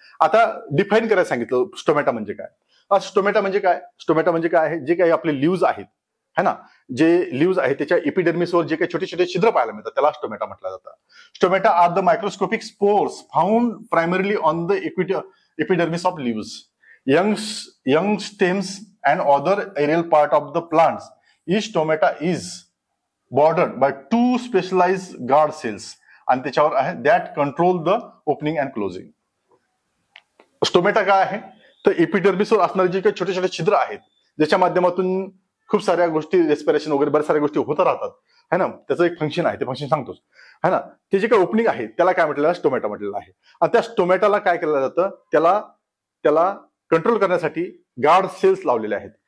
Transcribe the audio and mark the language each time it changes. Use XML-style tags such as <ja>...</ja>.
<mr>आता डिफाईन करायला सांगितलं स्टोमॅटा म्हणजे काय. स्टोमॅटा म्हणजे काय, स्टोमॅटा म्हणजे काय आहे जे काही आपले लिव्ज आहेत, है ना. जे लिव्ज आहेत त्याच्या एपिडर्मिसवर जे काही छोटे छोटे छिद्र पाहायला मिळतात त्याला स्टोमॅटा म्हटलं जातं.</mr> <en>Stomata are the microscopic spores found primarily on the epidermis of leaves, young stems and other aerial part of the plants. Each stomata is bordered by 2 specialized guard cells</en> <mr>आणि त्याच्यावर आहे</mr> <en>that control the opening and closing.</en> <mr>Stomata काय आहे तर एपिडर्मिसवर असणारे जे काही छोटे छोटे छिद्र आहेत ज्याच्या माध्यमातून खूप साऱ्या गोष्टी रेस्पिरेशन वगैरे बऱ्याच साऱ्या गोष्टी होत राहतात, है ना, त्याचं एक फंक्शन आहे, ते फंक्शन सांगतोच है ना. ते जे काही ओपनिंग आहे त्याला काय म्हटलेलं आहे, स्टोमॅटा म्हटलेलं आहे. आणि त्या स्टोमॅटाला काय केलं जातं, त्याला कंट्रोल करण्यासाठी गार्ड सेल्स लावलेले आहेत.</mr>